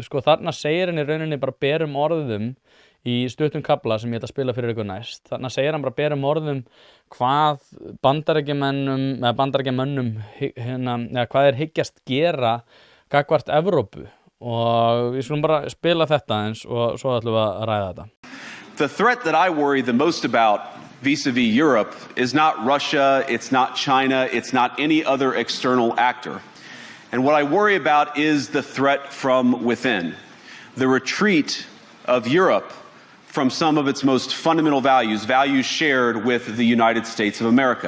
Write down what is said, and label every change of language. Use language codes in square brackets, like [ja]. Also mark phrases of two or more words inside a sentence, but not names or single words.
[is] Sko þarna segir hann í rauninni bara berum orðum í stuttum kafla sem ég ætla að spila fyrir ykkur næst. Þarna segir hann bara berum orðum hvað Bandaríkjamönnum hvað hyggjast gera gagnvart Evrópu og við skulum bara spila þetta eins og svo ætlum við að ræða þetta. [en] The threat that I worry the most about vis-a-vis Europe is not Russia, it's not China, it's not any other external actor. And what I worry about is the threat from within, the retreat of Europe from some of its most fundamental values, values shared with the United States of America.